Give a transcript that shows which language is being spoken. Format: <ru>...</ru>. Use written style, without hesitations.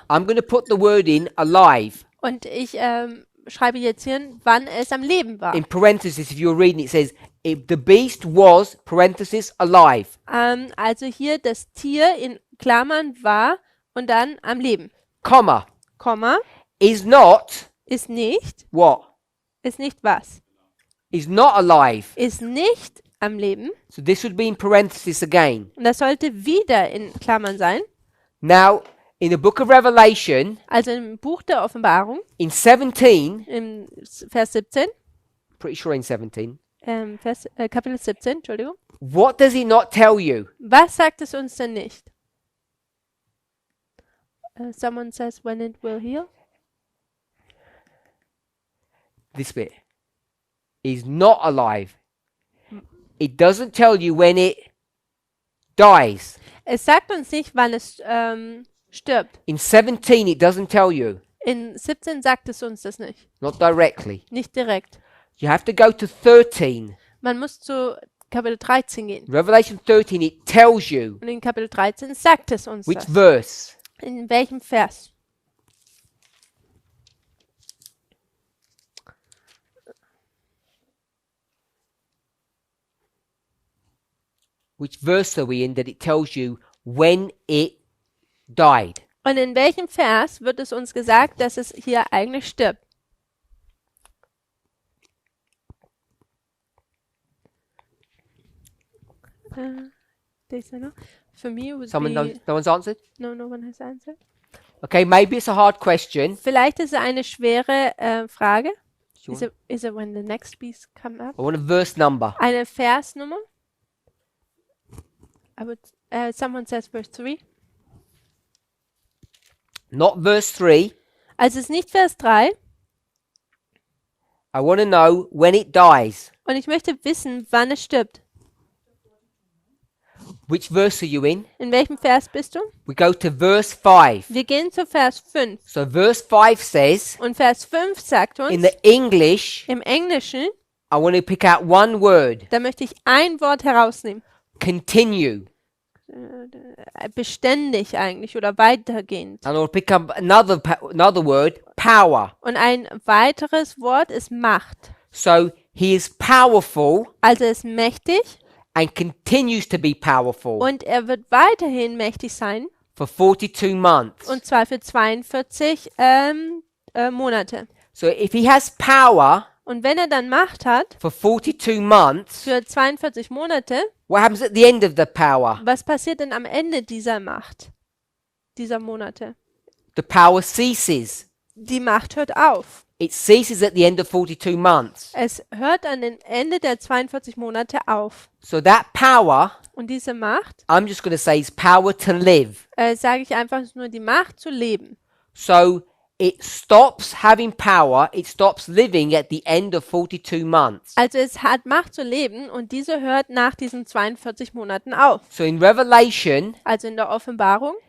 <en>I'm going to put the word in alive.</en> <de>und ich schreibe jetzt hier, wann es am Leben war.</de> <en>In parentheses, if you're reading, it says, if the beast was, parenthesis, alive.</en> <de>Also hier das Tier in Klammern war und dann am Leben.</de> <en>Comma.</en> <de>Komma,</de> <en>Is not,</en> <de>ist nicht</de> <en>what?</en> <de>was?</de> <en>Is not alive.</en> <de>Ist nicht am Leben.</de> <en>So this would be in parenthesis again.</en> <de>Und das sollte wieder in Klammern sein.</de> <en>Now, in the book of Revelation,</en> <de>Also im Buch der Offenbarung,</de> <en>in 17,</en> <de>im Vers 17,</de> <en>pretty sure in 17,</en> <de>Kapitel 17, Entschuldigung.</de> <en>what does he not tell you?</en> <de>Was sagt es uns denn nicht?</de> <en>Someone says when it will heal. This bit. Is not alive. It doesn't tell you when it dies.</en> <de>Es sagt uns nicht, wann es stirbt.</de> <en>In 17, it doesn't tell you.</en> <de>In 17 sagt es uns das nicht.</de> <en>Not directly.</en> <de>Nicht direkt.</de> <en>You have to go to 13.</en> <de>Man muss zu Kapitel 13 gehen.</de> <en>Revelation 13, it tells you.</en> <de>Und in Kapitel 13 sagt es uns</de> <en>Which</en> <de>das.</de> <en>verse?</en> <de>In welchem Vers?</de> <en>Which verse are we in that it tells you when it died?</en> <de>Und in welchem Vers wird es uns gesagt, dass es hier eigentlich stirbt?</de> <en>There's no. For me, it would Someone be... knows, no one's answered? No one has answered. Okay, maybe it's a hard question.</en> <de>Vielleicht ist es eine schwere Frage.</de> <en>Sure. Is it when the next beast come up? I want a verse number.</en> <de>Eine Versnummer?</de> <en>Someone says verse 3. Not verse 3.</en> <de>Also es ist nicht Vers 3.</de> <en>I want to know when it dies.</en> <de>Und ich möchte wissen, wann es stirbt.</de> <en>Which verse are you in?</en> <de>In welchem Vers bist du?</de> <en>We go to verse 5.</en> <de>Wir gehen zu Vers 5.</de> <en>So verse 5 says,</en> <de>Und Vers 5 sagt uns,</de> <en>in the English,</en> <de>im Englischen,</de> <en>I want to pick out one word.</en> <de>da möchte ich ein Wort herausnehmen.</de> <en>Continue.</en> <de>Beständig eigentlich oder weitergehend.</de> <en>And I'll pick up another word, power.</en> <de>Und ein weiteres Wort ist Macht.</de> <en>So he is powerful</en> <de>Also er ist mächtig</de> <en>and continues to be powerful</en> <de>und er wird weiterhin mächtig sein.</de> <en>for 42 months.</en> <de>Und zwar für 42 Monate.</de> <en>So if he has power</en> <de>Und wenn er dann Macht hat,</de> <en>for 42 months,</en> <de>für 42 Monate,</de> <en>what happens at the end of the power?</en> <de>was passiert denn am Ende dieser Macht, dieser Monate?</de> <en>The power ceases.</en> <de>Die Macht hört auf.</de> <en>It ceases at the end of 42 months.</en> <de>Es hört an den Ende der 42 Monate auf.</de> <en>So that power,</en> <de>Und diese Macht,</de> <en>I'm just going to say, is power to live.</en> <de>sage ich einfach, ist nur die Macht zu leben.</de> <en>So it stops having power, it stops living at the end of 42 months.</en> <de>Also es hat Macht zu leben und diese hört nach diesen 42 Monaten auf.</de> <en>So in Revelation,</en> <de>Also in der Offenbarung</de>